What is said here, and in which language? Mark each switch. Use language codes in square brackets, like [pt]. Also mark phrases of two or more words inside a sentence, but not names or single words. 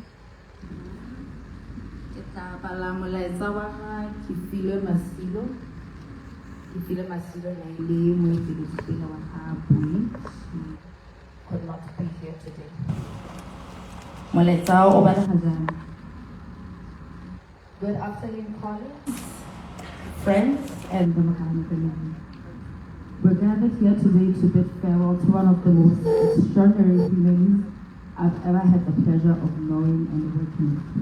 [tn] Ke tla bala molaetsa wa ga Refilwe Mokalane. Refilwe Mokalane na ile moeteledipele wa ga Boineelo. [en] She could not be here today. [tn] Molaetsa o batla jang. [en] Good afternoon, colleagues, friends, and the Mokalane family. We're gathered here today to bid farewell to one of the most extraordinary humans I've ever had the pleasure of knowing and working with.